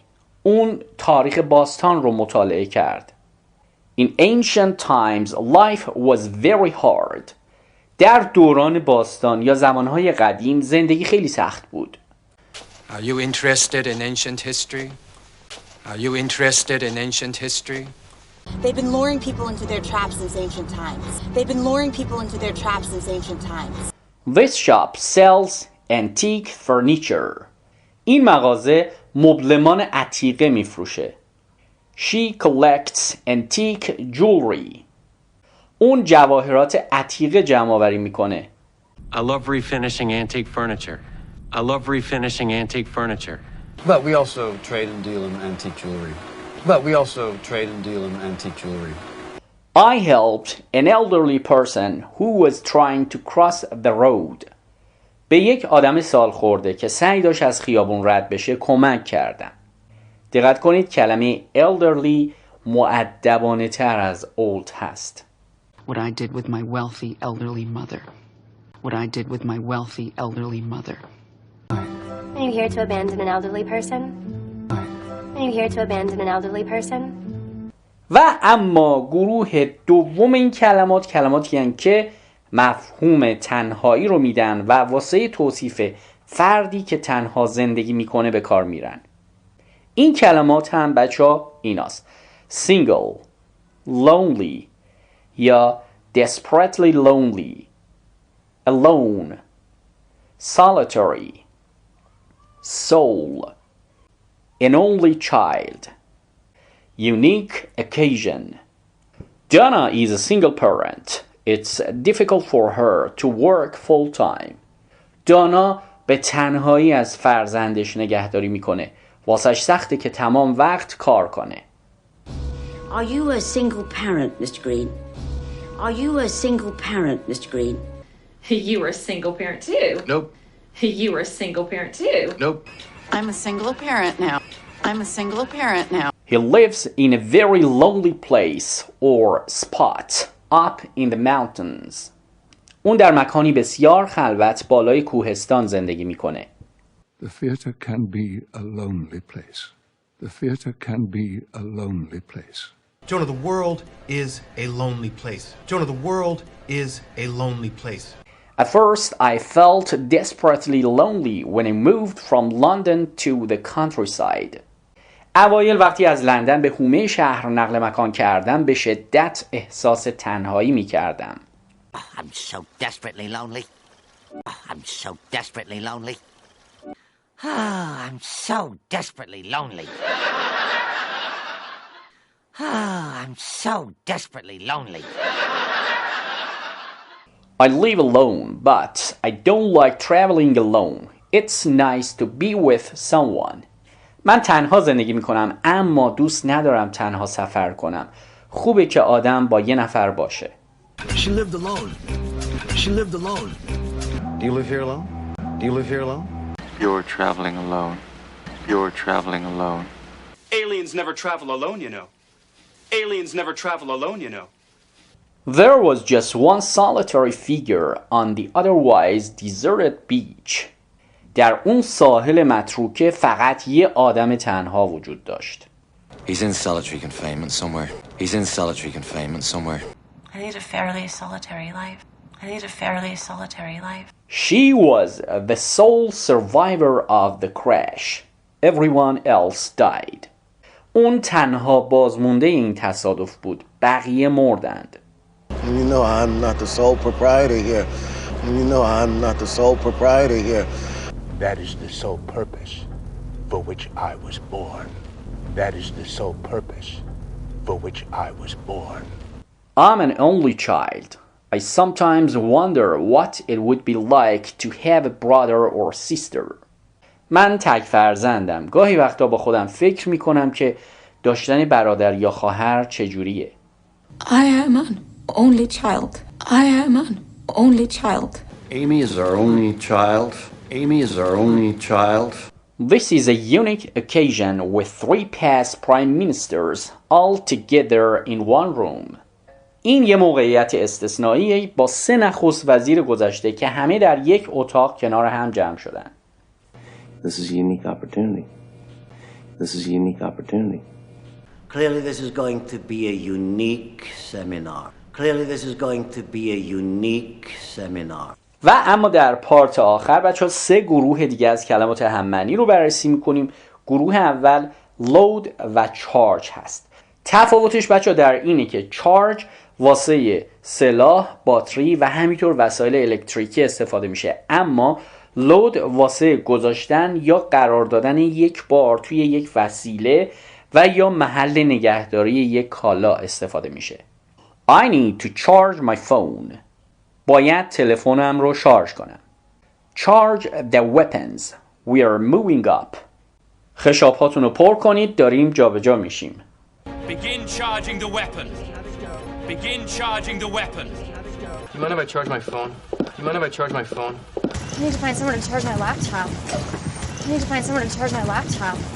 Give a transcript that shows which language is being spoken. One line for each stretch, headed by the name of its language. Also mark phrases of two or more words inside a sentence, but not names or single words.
Persian: اون تاریخ باستان رو مطالعه کرد.
English: In ancient times, life was very hard.
Persian: در دوران باستان یا زمانهای قدیم زندگی خیلی سخت بود.
English: Are you interested in ancient history? Are you interested in ancient history? They've been luring people into their traps since ancient times. They've been luring people into their traps since ancient times. This shop sells antique furniture.
Persian: این مغازه مبلمان عتیقه میفروشه.
English: She collects antique jewelry.
Persian: اون جواهرات عتیقه جمع آوری میکنه.
English: I love refinishing antique furniture. I love refinishing antique furniture. But we also trade and deal in antique jewelry. But we also trade and deal in antique jewelry. I helped an elderly person who was trying to cross the road.
Persian: به یک آدم سال خورده که سعی داشت از خیابون رد بشه کمک کردم. دقت کنید کلمه elderly مؤدبانه تر از old هست.
English: What I did with my wealthy elderly mother. What I did with my wealthy elderly mother. Are you here to abandon an elderly person? Are you here to abandon an elderly person?
Persian: و اما گروه دوم این کلماتی هستند که مفهوم تنهایی رو میدن و واسه توصیف فردی که تنها زندگی میکنه به کار میرن. این کلمات هم بچه‌ها ایناست:
English: single, lonely یا desperately lonely, alone, solitary, soul, an only child, unique occasion. Donna is a single parent. It's difficult for her to work full time.
Persian: دانا به تنهایی از فرزندش نگهداری میکنه. واسش سخته که تمام وقت کار کنه.
English: Are you a single parent, Mr. Green? Are you a single parent, Mr. Green? You were a single parent too. Nope. You were a single parent too. Nope. I'm a single parent now. I'm a single parent now. He lives in a very lonely place or spot up in the mountains.
Persian: اون در مکانی بسیار خلوت بالای کوهستان زندگی میکنه.
English: The theater can be a lonely place. The theater can be a lonely place. Jonah, the world is a lonely place. Jonah, the world is a lonely place. At first, I felt desperately lonely when I moved from London to the countryside.
Persian: اوایل وقتی از لندن به حومه شهر نقل مکان کردم به شدت احساس تنهایی می کردم.
English: I'm so desperately lonely. I'm so desperately lonely. I'm so desperately lonely. I'm so desperately lonely. I live alone, but I don't like traveling alone. It's nice to be with someone.
Persian: من تنها زندگی میکنم اما دوست ندارم تنها سفر کنم. خوبه که آدم با یه نفر باشه.
English: She lived alone. She lived alone. Do you live here alone? Do you live here alone? You're traveling alone. You're traveling alone. Aliens never travel alone, you know. Aliens never travel alone, you know. There was just one solitary figure on the otherwise deserted beach.
Persian: در اون ساحل متروکه فقط یه آدم تنها وجود داشت.
English: He's in solitary confinement somewhere. He's in solitary confinement somewhere. I need a fairly solitary life. I need a fairly solitary life. She was the sole survivor of the crash. Everyone else died.
Persian: اون تنها بازمونده این تصادف بود. بقیه مردند.
English: And you know I'm not the sole proprietor here. And you know I'm not the sole proprietor here. That is the sole purpose for which I was born. That is the sole purpose for which I was born. I'm an only child. I sometimes wonder what it would be like to have a brother or sister.
Persian: من تک فرزندم. گاهی وقتا با خودم فکر میکنم که داشتن برادر یا خواهر چجوریه.
English: I am an only child. I am an only child. Amy is our only child. Amy is our only child. This is a unique occasion with 3 past prime ministers all together in one room.
Persian: این یه موقعیت استثنائیه با 3 نخست وزیر گذشته که همه در یک اتاق کنار هم جمع شدن.
English: This is a unique opportunity. This is a unique opportunity. Clearly this is going to be a unique seminar. Clearly this is going to be a unique seminar.
Persian: و اما در پارت آخر بچه‌ها 3 گروه دیگه از کلمات هم‌معنی رو بررسی می‌کنیم. گروه اول load و charge هست. تفاوتش بچه‌ها در اینه که charge واسه سلاح، باتری و همینطور وسایل الکتریکی استفاده میشه، اما load واسه گذاشتن یا قرار دادن یک بار توی یک وسیله و یا محل نگهداری یک کالا استفاده میشه.
English: I need to charge my phone.
Persian: باید تلفنم رو شارژ کنم.
English: Charge the weapons. We are moving up.
Persian: خشاب‌هاتون رو پر کنید، داریم جابجا میشیم.
English: Begin charging the weapon. Begin charging the weapon. You mind if I charge my phone? You mind if I charge my phone? I need to find somewhere to charge my laptop. I need to find somewhere to charge my laptop.